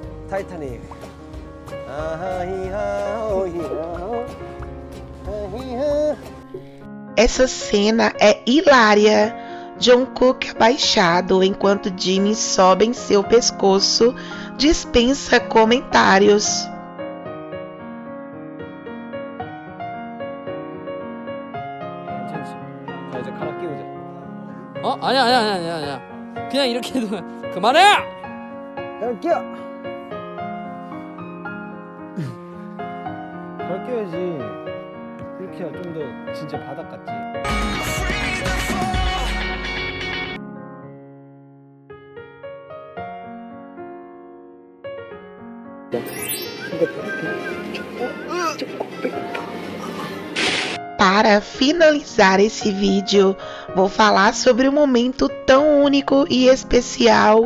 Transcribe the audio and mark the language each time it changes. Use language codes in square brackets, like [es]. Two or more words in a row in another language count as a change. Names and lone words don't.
[ko] 타이타닉. [pt] Essa cena é hilária. Jungkook abaixado enquanto Jimin sobe em seu pescoço, dispensa comentários. [ko] 괜찮지? 자 이제 갈아 끼우자. 아니야. 그냥 이렇게 해도 그만해! 갈아 끼워. 갈아 끼워야지. 이렇게 해야 좀 더 진짜 바닥 같지. [pt] Para finalizar esse vídeo, vou falar sobre um momento tão único e especial.